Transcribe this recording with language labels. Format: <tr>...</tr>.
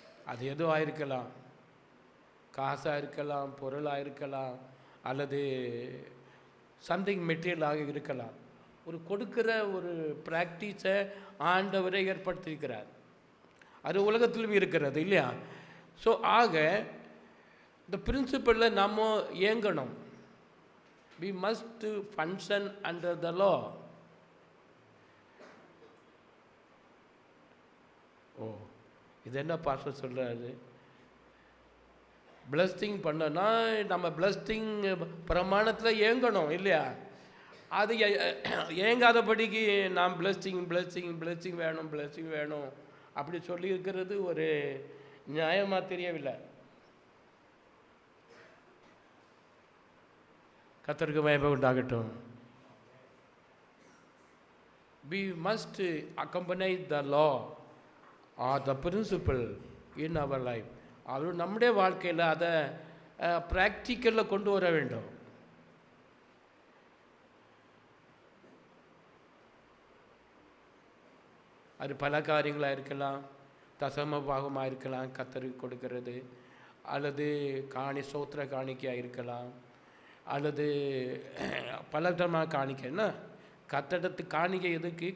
<ta>அது எதுவாக இருக்கலாம், காசாக இருக்கலாம், பொருளாக இருக்கலாம், அல்லது சம்திங் மெட்டீரியலாக இருக்கலாம். ஒரு கொடுக்கிற ஒரு ப்ராக்டிஸை ஆண்டவரை ஏற்படுத்தியிருக்கிறார். அது உலகத்திலும் இருக்கிறது இல்லையா? ஸோ ஆக இந்த பிரின்சிபலில் நம்ம இயங்கணும்.</ta> <en>we must function under the law.</en> <ta>ஓ, இது என்ன பாஸ்டர் சொல்கிறாரு? பிளஸ்டிங் பண்ணனா நம்ம பிளஸ்டிங் பிரமாணத்தில் இயங்கணும் இல்லையா? அது இயங்காதபடிக்கு நாம் பிளஸ்டிங் பிளஸ்டிங் பிளஸ்டிங் வேணும் பிளஸ்டிங் வேணும் அப்படி சொல்லியிருக்கிறது ஒரு நியாயமாக தெரியவில்லை. கர்த்தருக்கு மகிமை உண்டாகட்டும்.</ta> <en>we must accompany the law or the principle in our life.</en> <ta>அது நம்முடைய வாழ்க்கையில் அதை ப்ராக்டிக்கலில் கொண்டு வர வேண்டும். அது பல காரியங்களாக இருக்கலாம், தசம பாகமாக இருக்கலாம், கர்த்தருக்கு கொடுக்கிறது, அல்லது சோத்திர காணிக்கையாக இருக்கலாம், அல்லது பலவிதமாக காணிக்கைன்னா கர்த்தரிடத்து காணிக்கை எதுக்கு?</ta>